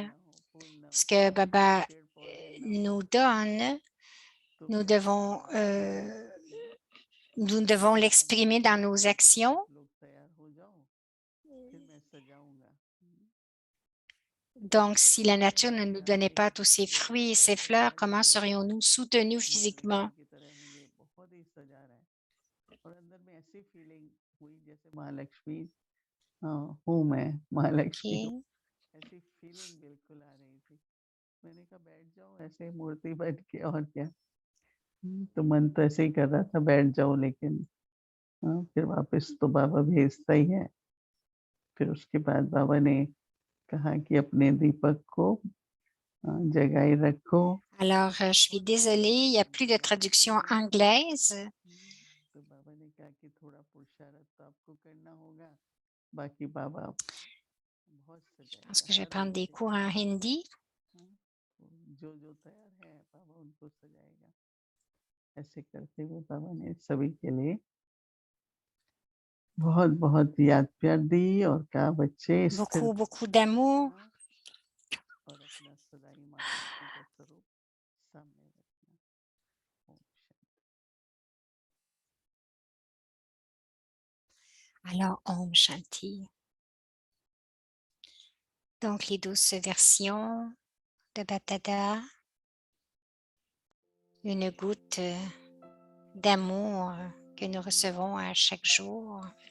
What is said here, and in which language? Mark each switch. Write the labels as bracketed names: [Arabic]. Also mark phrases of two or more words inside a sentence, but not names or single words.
[French] Ce que Baba nous donne, nous devons l'exprimer dans nos actions. Donc, si la nature ne nous donnait pas tous ses fruits et ses fleurs, comment serions-nous soutenus physiquement? Okay. [Hindi] तो मन तो ऐसे ही कर रहा था बैठ जाओ लेकिन फिर वापस तो बाबा भेजता ही है। फिर उसके बाद बाबा ने कहा कि अपने दीपक को जगाए रखो। [French] Alors, je suis désolée, il n'y a plus de traduction anglaise. [Hindi] तो बाबा ने कहा कि थोड़ा पुरुषार्थ तो आपको करना होगा, बाकी बाबा बहुत [French] Je pense [Hindi] सजाएगा [French] que je vais [Hindi] हर [French] prendre [Hindi] एक [French] des [Hindi] के [French] cours en hindi. [Hindi] जो तैयार है बाबा उनको सजाएगा। ऐसे करते हुए बाबा ने सभी के लिए बहुत-बहुत याद प्यार दी और कहा बच्चे स्थिर [French] Beaucoup, beaucoup d'amour. [Hindi] और अपना सदा ही माँ लक्ष्मी का स्वरूप सामने रखना। ओम शांति। [French] Alors, [Hindi] ओम शांति. [French] Donc, les douces versions de Batada, une goutte d'amour que nous recevons à chaque jour.